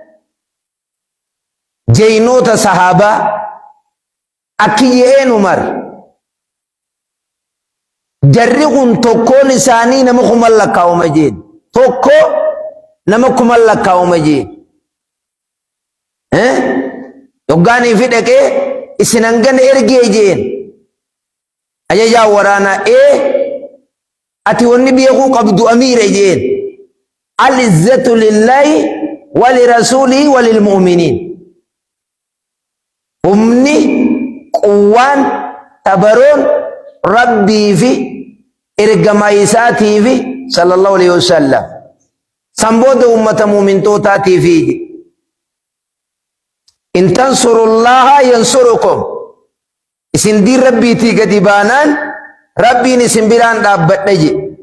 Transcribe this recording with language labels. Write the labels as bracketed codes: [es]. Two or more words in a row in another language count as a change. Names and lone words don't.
[om] jeynoota sahaabaa akki je'een umar jarri kun tokkoon isaanii nama 1,000 lakkaa'uma jeen tokko nama 1,000 lakkaa'uma jeen yoggaanii fi dhaqee isin hangana ergee jeen ajajaa waraanaa ati wanni beekuu qabdu amiira jeen [ar] العزة لله ولرسوله وللمؤمنين [om] humni quwwaan tabaroon rabbii fi ergamaa isaatii fi [ar] صلى الله عليه وسلم [om] sanbooda ummata muumintootatii fi [ar] إن تنصروا الله ينصركم [om] isin diin rabbiitii gadi baanaan rabbiin isin biraan dhaabbadha je